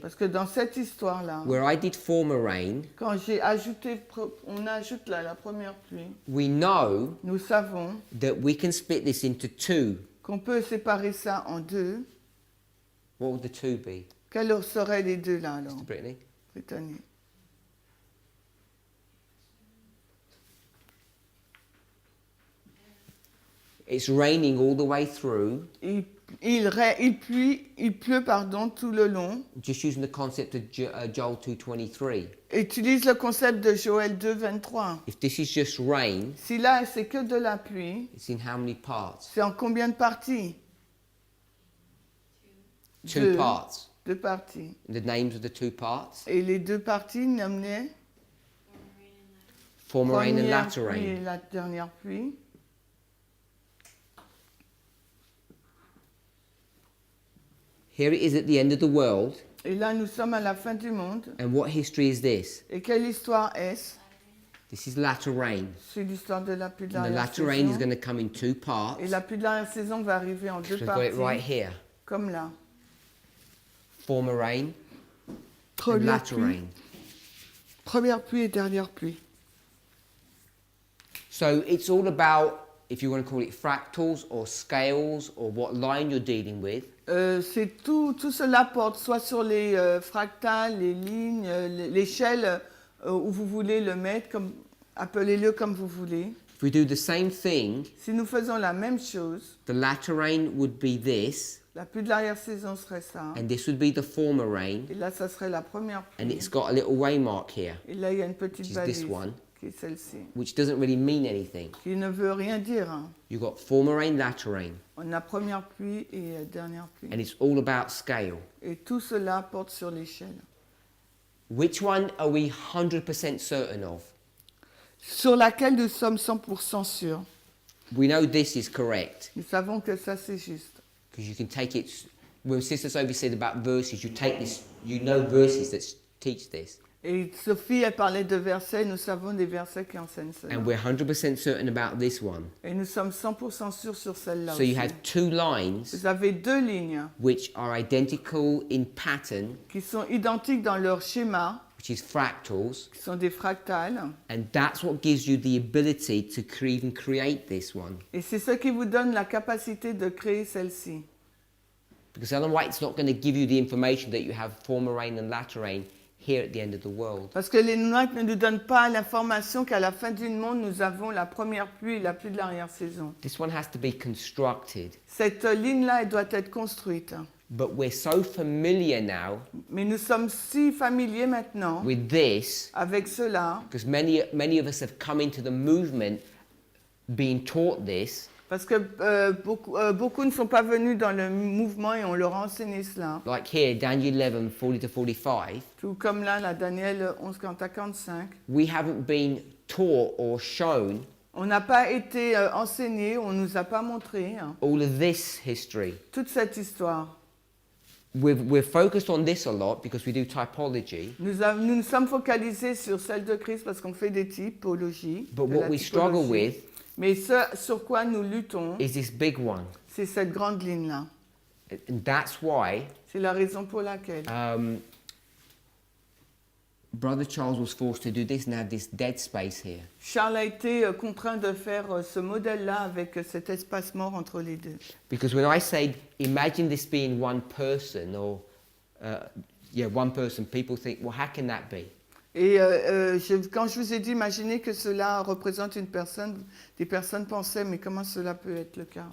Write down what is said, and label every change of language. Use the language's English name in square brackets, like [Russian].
[French] Parce que dans cette histoire-là, [English] where I did former rain, [French] quand on ajoute la première pluie, [English] we know [French] nous savons [English] that we can split this into two. [French] qu'on peut séparer ça en deux. [English] What would the two be, [French] Quels seraient les deux là alors, [English] Mr. Brittany? [French] Brittany? [English] It's raining all the way through, [French] il pleut tout le long. [English] Just using the concept of Joel 2:23. [French] Utilise le concept de Joël 2, 23. [English] If this is just rain, [French] Si là, c'est que de la pluie, [English] it's in how many parts? [French] c'est en combien de parties? [English] Two parts. [French] 2 parties. [English] The names of the two parts: [French] Et les 2 parties nommées [English] former rain and [French] première [English] latter [French] pluie et [English] rain. [French] la dernière pluie. [English] Here it is at the end of the world. [French] Et là, nous sommes à la fin du monde. [English] And what history is this? [French] Et quelle histoire est-ce? [English] This is latter rain. [French] C'est l'histoire de la pluie de [English] And the latter rain is [French] l'arrière-saison. [English] going to come in two parts. [French] Et la pluie de l'arrière-saison va arriver en 2 [English] So I've got it right [French] parties, [English] here. [French] comme là. [English] Former rain and [French] Première [English] latter [French] pluie, [English] rain. [French] première pluie et dernière pluie. [English] So it's all about, if you want to call it fractals or scales or what line you're dealing with. [French] C'est tout cela porte soit sur les fractales, les lignes, l'échelle où vous voulez le mettre, appelez-le comme vous voulez. [English] If we do the same thing, [French] Si nous faisons la même chose, [English] the latter rain would be this, [French] la pluie de l'arrière-saison serait ça. [English] and this would be the former rain, [French] Et là, ça serait la première [English] and [French] pluie. [English] it's got a little waymark here, [French] Et là, il y a une [English] which [French] petite [English] is [French] balise [English] this one, [French] qui est celle-ci, [English] which doesn't really mean anything. [French] qui ne veut rien dire. Hein. [English] You've got former rain, latter rain, [French] On a première pluie et dernière pluie. [English] and it's all about scale. [French] Et tout cela porte sur l'échelle. [English] Which one are we 100% certain of? [French] Sur laquelle nous sommes 100% sûrs. [English] We know this is correct, [French] Nous savons que ça, c'est juste. [English] because you can take it, when Sister Sophie said about verses, you take this, you know verses that teach this. [French] Et Sophie, elle parlait de versets. Nous savons des versets qui enseignent cela. [English] And we're 100% certain about this one. [French] Et nous sommes 100% sûrs sur celle-là [English] So you [French] aussi. [English] have two lines [French] Vous avez 2 lignes [English] which are identical in pattern, [French] qui sont identiques dans leur schéma, [English] which is fractals, [French] qui sont des fractales. [English] and that's what gives you the ability to even create this one. [French] Et c'est ce qui vous donne la capacité de créer celle-ci. [English] Because Ellen White's not going to give you the information that you have former rain and latter rain here at the end of the world. [French] Parce que les Noites ne nous donnent pas l'information qu'à la fin du monde, nous avons la première pluie et la pluie de l'arrière-saison. [English] This one has to be constructed. [French] Cette ligne-là, elle doit être construite. [English] But we're so familiar now [French] Mais nous sommes si familiers maintenant [English] with this, [French] avec cela, [English] because many of us have come into the movement being taught this, [French] parce que beaucoup ne sont pas venus dans le mouvement et on leur a enseigné cela. [English] like here, Daniel 11, 40-45. [French] Tout comme là, la Daniel 11, 40 à 45. [English] We haven't been taught or shown [French] On n'a pas été enseigné, on ne nous a pas montré hein, [English] all of this history. [French] toute cette histoire. [English] We're focused on this a lot because we do typology, [French] Nous nous sommes focalisés sur celle de Christ parce qu'on fait des typologies. [English] but [French] de [English] what [French] la [English] we struggle [French] typologie. [English] with [French] Mais ce sur quoi nous luttons, [English] is this big one. [French] c'est cette grande ligne-là. [English] And that's why [French] C'est la raison pour laquelle [English] Brother Charles was forced to do this and have this dead space here. [French] Charles a été contraint de faire ce modèle-là avec cet espace mort entre les deux. [English] Because when I say, imagine this being one person, or one person, people think, well, how can that be? [French] Et quand je vous ai dit, imaginez que cela représente une personne, des personnes pensaient, mais comment cela peut être le cas?